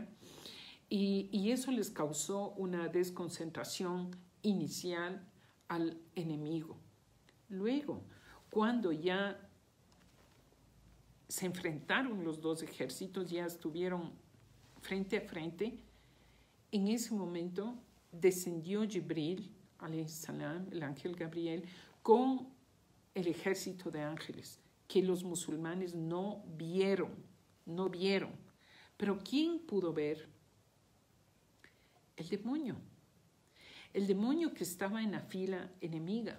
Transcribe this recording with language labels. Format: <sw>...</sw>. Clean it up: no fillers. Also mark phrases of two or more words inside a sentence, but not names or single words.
<es>Y eso les causó una desconcentración inicial al enemigo. Luego, cuando ya se enfrentaron los dos ejércitos, ya estuvieron frente a frente, en ese momento descendió Jibril,</es> <ar>عليه السلام,</ar> <es>el ángel Gabriel, con el ejército de ángeles, que los musulmanes no vieron. Pero ¿quién pudo ver? El demonio que estaba en la fila enemiga.</es>